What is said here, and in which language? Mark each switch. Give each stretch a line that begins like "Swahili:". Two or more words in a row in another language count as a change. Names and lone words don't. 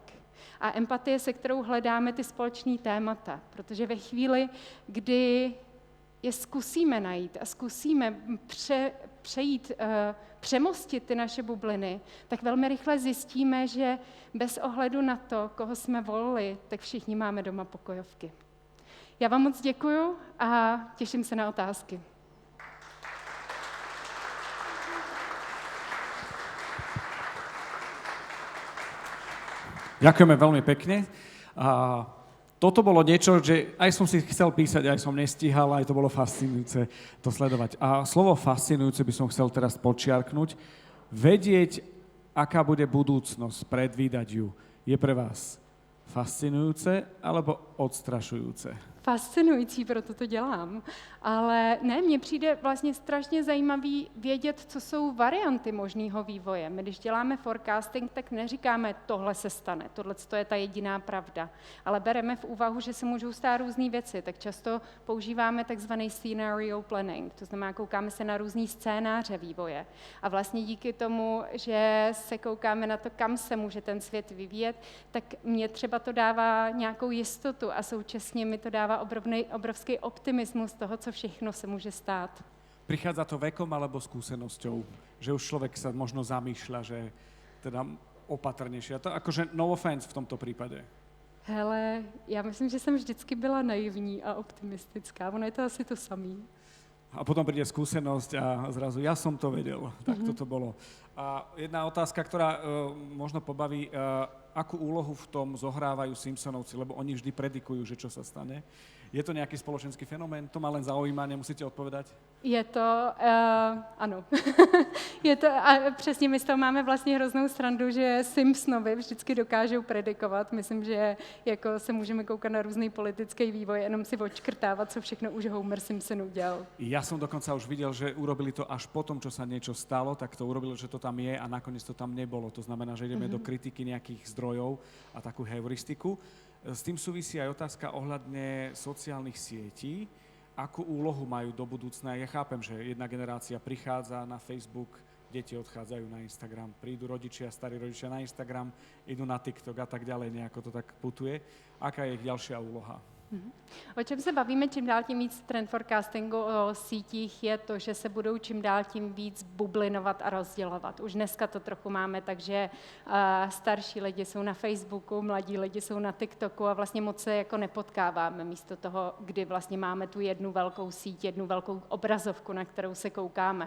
Czech: A empatie, se kterou hledáme ty společný témata, protože ve chvíli, kdy je zkusíme najít a zkusíme přemostit ty naše bubliny, tak velmi rychle zjistíme, že bez ohledu na to, koho jsme volili, tak všichni máme doma pokojovky. Já vám moc děkuju a těším se na otázky.
Slovak: Ďakujeme veľmi pekne. A toto bolo niečo, že aj som si chcel písať, aj som nestíhal, aj to bolo fascinujúce to sledovať. A slovo fascinujúce by som chcel teraz podčiarknúť. Vedieť, aká bude budúcnosť, predvídať ju, je pre vás fascinujúce alebo odstrašujúce?
Czech: Fascinující, proto to dělám. Ale ne, mně přijde vlastně strašně zajímavý vědět, co jsou varianty možného vývoje. My když děláme forecasting, tak neříkáme, tohle se stane, tohle je ta jediná pravda. Ale bereme v úvahu, že se můžou stát různé věci, tak často používáme takzvaný
English: scenario planning,
Czech: to znamená, koukáme se na různý scénáře vývoje. A vlastně díky tomu, že se koukáme na to, kam se může ten svět vyvíjet, tak mě třeba to dává nějakou jistotu a současně mi to dává obrovský optimismus toho, co všechno se může stát.
Slovak: Prichádza to vekom alebo skúsenosťou? Že už človek sa možno zamýšľa, že teda opatrnejšie. A to akože
English: no offense
Slovak: v tomto prípade.
Czech: Hele, já myslím, že jsem vždycky byla naivní a optimistická. Ono je to asi to samý.
Slovak: A potom príde skúsenosť a zrazu ja som to vedel. Tak toto bolo. A jedna otázka, ktorá možno pobaví, akú úlohu v tom zohrávajú Simpsonovci, lebo oni vždy predikujú, že čo sa stane. Je to nejaký spoločenský fenomén? To ma len zaujíma, nemusíte odpovedať?
Czech: Je to, ano. Je to, a přesně my z toho máme vlastně hroznou srandu, že Simpsonovi vždycky dokážou predikovat. Myslím, že jako se můžeme koukat na různý politický vývoj, jenom si odškrtávat, co všechno už Homer Simpson udělal.
Slovak: Ja som dokonca už videl, že urobili to až potom, čo sa niečo stalo, tak to urobili, že to tam je a nakoniec to tam nebolo. To znamená, že ideme do kritiky nejakých zdrojov a takú heuristiku. S tým súvisí aj otázka ohľadne sociálnych sietí. Akú úlohu majú do budúcna? Ja chápem, že jedna generácia prichádza na Facebook, deti odchádzajú na Instagram, prídu rodičia, starí rodičia na Instagram, idú na TikTok a tak ďalej, nejako to tak putuje. Aká je ich ďalšia úloha?
Czech: O čem se bavíme čím dál tím víc
English: trend forecastingu
Czech: o sítích je to, že se budou čím dál tím víc bublinovat a rozdělovat. Už dneska to trochu máme, takže starší lidi jsou na Facebooku, mladí lidi jsou na TikToku a vlastně moc se jako nepotkáváme místo toho, kdy vlastně máme tu jednu velkou síť, jednu velkou obrazovku, na kterou se koukáme.